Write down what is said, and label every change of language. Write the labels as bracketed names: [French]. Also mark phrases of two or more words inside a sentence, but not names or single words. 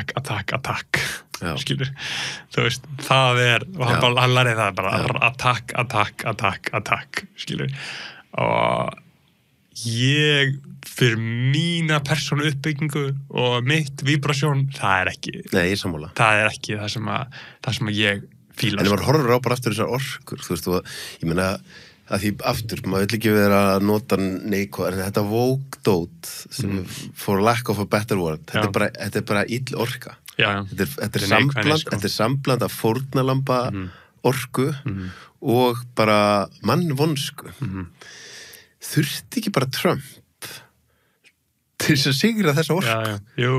[Icelandic] skilur, þú veist, það er og hann lærði það bara attack skilur og ég fyrir mína persónu uppbyggingu og mitt vibrasjón, það er ekki Nei, ég sammála. Það er ekki það sem að ég fíla. En ef maður horfir á bara aftur þessar orkur, þú veist, ég meina að því aftur, maður vil ekki vera að nota neikvæð, en þetta vókdót sem [English] for lack of a better word, [Icelandic] þetta er bara ill orka. Þetta er sambland af fórnalamba orku og bara mannvonsku. Þurfti ekki bara Trump til þess að sigra þessa orku?